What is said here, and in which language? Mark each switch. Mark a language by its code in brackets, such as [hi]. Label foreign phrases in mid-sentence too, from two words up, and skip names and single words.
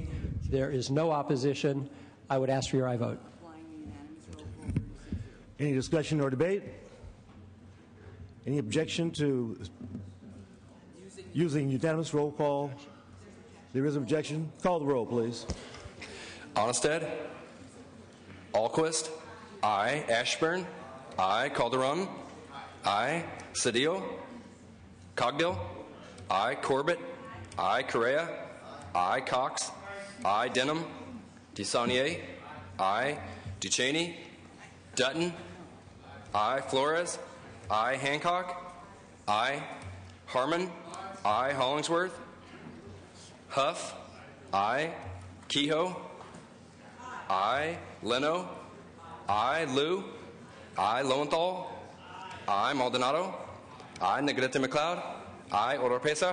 [en] There is no opposition. I would ask for your aye vote. Any discussion or debate? Any objection to using unanimous roll call? There is an objection. Call the roll, please. Onstead. Alquist. Aye. Ashburn. Aye. Calderon. Aye. Cedillo. Cogdill. Aye. Corbett. Aye. Correa. Aye. Cox. Aye. Denham. DeSaulnier. Aye. Ducheney. Dutton. I. Flores. I. Hancock. I. Harmon. I. Hollingsworth. Huff. I. Kehoe. I. Leno. I. Liu. I. Lowenthal. I. Maldonado. I. Negrete McLeod. I. Oropesa.